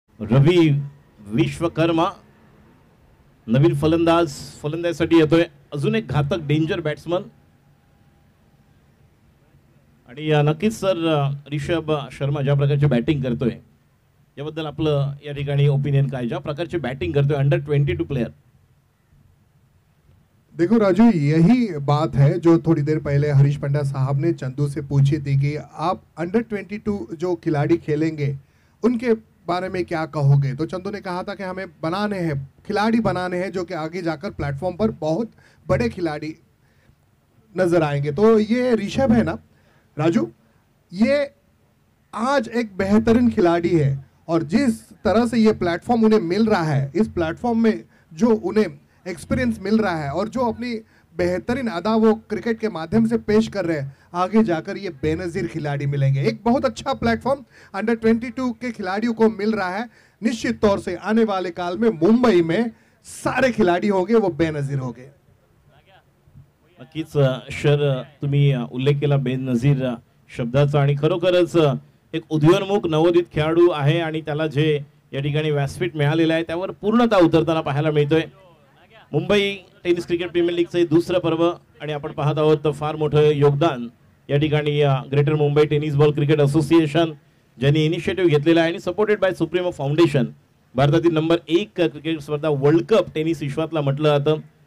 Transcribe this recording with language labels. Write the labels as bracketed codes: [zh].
[mr] रवी विश्वकर्मा नवीन फलंदाजीसाठी येतोय, अजून एक घातक डेंजर बॅट्समन आणि नक्कीच सर ऋषभ शर्मा ज्या प्रकारची बॅटिंग करतोय याबद्दल आपलं या ठिकाणी ओपिनियन काय, ज्या प्रकारची बॅटिंग करतोय अंडर 22 प्लेयर, [hi] देखो राजू, यही बात है जो थोड़ी देर पहले हरीश पंड्या साहब ने चंदू से पूछी थी कि आप अंडर 22 जो खिलाड़ी खेलेंगे उनके बारे में क्या कहोगे। तो चंदू ने कहा था कि हमें बनाने हैं, खिलाड़ी बनाने हैं जो कि आगे जाकर प्लेटफॉर्म पर बहुत बड़े खिलाड़ी नजर आएंगे। तो ये ऋषभ है ना राजू, ये आज एक बेहतरीन खिलाड़ी है और जिस तरह से ये प्लेटफॉर्म उन्हें मिल रहा है, इस प्लेटफॉर्म में जो उन्हें एक्सपीरियंस मिल रहा है और जो अपनी बेहतरीन अदा वो क्रिकेट के माध्यम से पेश कर रहे हैं, आगे जाकर ये बेनजीर खिलाड़ी मिलेंगे। एक बहुत अच्छा प्लेटफॉर्म अंडर 22 के खिलाड़ियों को मिल रहा है। निश्चित तौर से आने वाले काल में मुंबई में सारे खिलाड़ी होंगे वो बेनजीर होंगे। [mr] नक्कीच शर, तुम्ही उल्लेख केला बेनजीर शब्दाचा आणि खरोखरच एक उदयोन्मुख नवोदित खेळाडू आहे आणि त्याला जे या ठिकाणी व्यासपीठ मिळालेलं आहे त्यावर पूर्णतः उतरताना पाहायला मिळतोय। मुंबई टेनिस क्रिकेट प्रीमियर लीगचे दुसरं पर्व आणि आपण पाहत आहोत फार मोठं योगदान या ठिकाणी greater Mumbai tennis ball cricket association ज्यांनी इनिशिएटिव्ह घेतलेला आहे आणि सपोर्टेड बाय सुप्रीमो फाउंडेशन, भारतातील नंबर 1 क्रिकेट स्पर्धा वर्ल्ड कप टेनिस विश्वातला म्हटलं जातं।